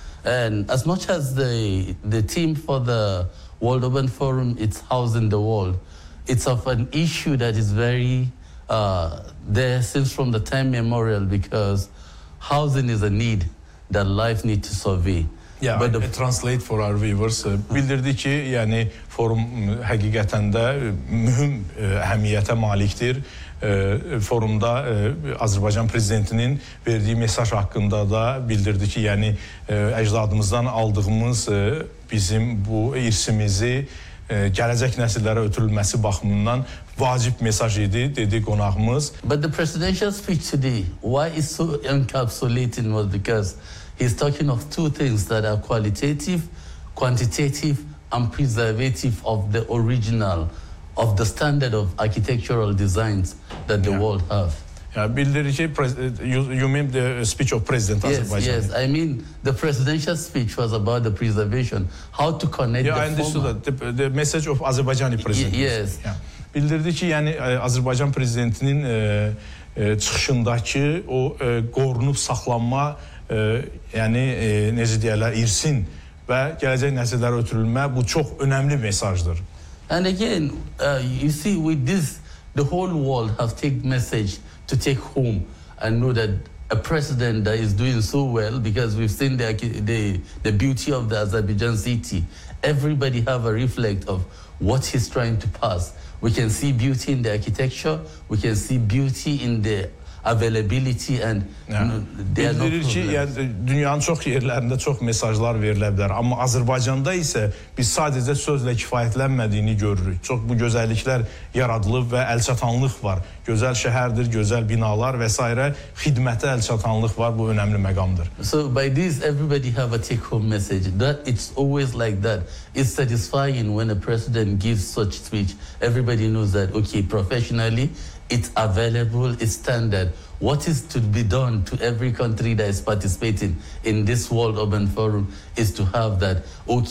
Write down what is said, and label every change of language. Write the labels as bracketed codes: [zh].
[en] And as much as the theme for the World Urban Forum, it's housing the world. It's of an issue that is very there since from the time immemorial, because housing is a need that life need to survive. Yeah, but I translate for our viewers. [az] Bildirdi ki, yani forum həqiqətən də mühüm əhəmiyyətə malikdir. Forumda Azərbaycan prezidentinin verdiyi mesaj haqqında da bildirdi ki, yani əcdadımızdan aldığımız bizim bu irsimizi gələcək nəsillərə ötürülməsi baxımından vacib mesaj idi, dedi qonağımız. [en] But the presidential speech today, why is so encapsulating, was because he's talking of two things that are qualitative, quantitative and preservative of the original, of the standard of architectural designs that the world have. Yeah, [az] bildirir ki, [en] you mean the speech of President Azerbaijan? Yes, I mean the presidential speech was about the preservation, how to connect the former. Yeah, I understood that. The message of Azerbaijani president. Yes. Yeah. [az] Bildirdi ki, yani Azerbaijan prezidentinin çıxışındakı o qorunub saxlanma, yani necə deyirlər, irsin və gələcək nəsillərə ötürülmə, bu çox önəmli mesajdır. [en] And again, you see, with this, the whole world have taken message to take home and know that a president that is doing so well, because we've seen the beauty of the Azerbaijan city. Everybody have a reflect of what he's trying to pass. We can see beauty in the architecture, we can see beauty in the availability and there are no problems. [az] Ki, yani, dünyanın çox yerlərində çox mesajlar verilə bilər, amma Azərbaycanda isə biz sadəcə sözlə kifayətlənmədiyini görürük. Çox bu gözəlliklər yaradılıb və əlçatanlıq var. Gözəl şəhərdir, gözəl binalar və s. xidmətə əlçatanlıq var, bu önəmli məqamdır. [en] So by this, everybody have a take-home message. That it's always like that. It's satisfying when a president gives such speech. Everybody knows that, okay, professionally, it's available, it's standard. What is to be done to every country that is participating in this World Urban Forum is to have that, okay, this, we just didn't come to talk about housing.